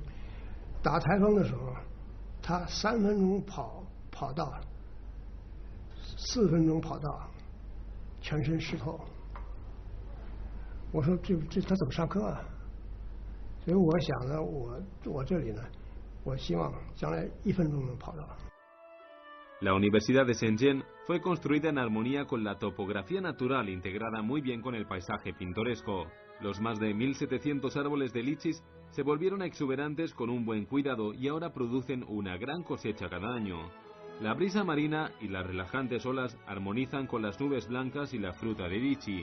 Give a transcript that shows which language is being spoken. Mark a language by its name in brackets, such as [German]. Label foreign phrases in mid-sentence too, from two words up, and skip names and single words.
[Chinese] 打台风的时候，他3分钟跑道，4分钟跑道，全身湿透。我说这他怎么上课啊？所以我想呢，我这里呢，我希望将来1分钟能跑到。 [Spanish] La Universidad de Shenzhen fue construida en armonía con la topografía natural integrada muy bien con el paisaje pintoresco. Los más de 1.700 árboles de lichis se volvieron exuberantes con un buen cuidado y ahora producen una gran cosecha cada año. La brisa marina y las relajantes olas armonizan con las nubes blancas y la fruta de lichi.